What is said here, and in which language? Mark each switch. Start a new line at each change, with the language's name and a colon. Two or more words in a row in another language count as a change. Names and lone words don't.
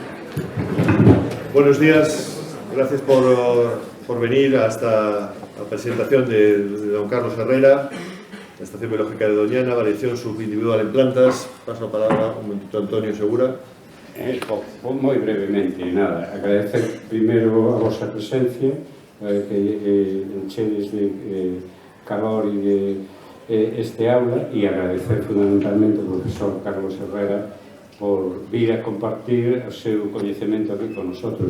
Spanish: Buenos días, gracias por venir a esta presentación de don Carlos Herrera, la Estación Biológica de Doñana, variación subindividual en plantas. Paso la palabra un momentito a Antonio Segura.
Galician: Moi brevemente, nada, agradecer primeiro a vosa presencia, que enchedes de calor e de este aula, e agradecer fundamentalmente ao profesor Carlos Herrera por vir a compartir o seu coñecemento aquí con nosotros.